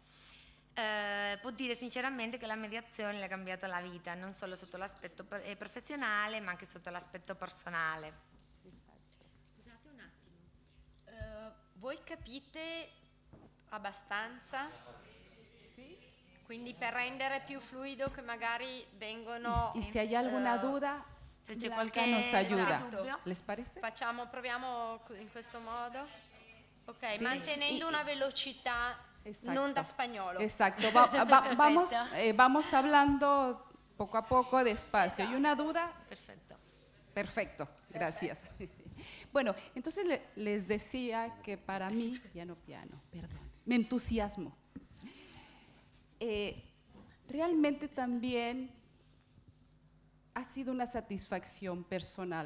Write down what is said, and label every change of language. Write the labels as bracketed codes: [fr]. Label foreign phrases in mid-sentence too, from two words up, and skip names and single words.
[it] Può dire sinceramente che la mediazione le ha cambiato la vita, non solo sotto l'aspetto professionale, ma anche sotto l'aspetto personale. Scusate un attimo, voi capite abbastanza? Sì? Quindi per rendere più fluido che magari vengono... [es] Y si hay alguna duda, [it] se c'è [es] Blanca [it] qualche [es] nos ayuda. [it] dubbio, [es] ¿Les parece? [it] Proviamo in questo modo? Ok, Sì. mantenendo una velocità [es] Exacto. [it] non da spagnolo. [es] Exacto. Vamos hablando poco a poco, despacio. ¿Y una duda? [it] Perfetto. [es] Perfecto, gracias. Bueno, entonces les decía que para mí, piano, perdón, me entusiasmo. Realmente también ha sido una satisfacción personal.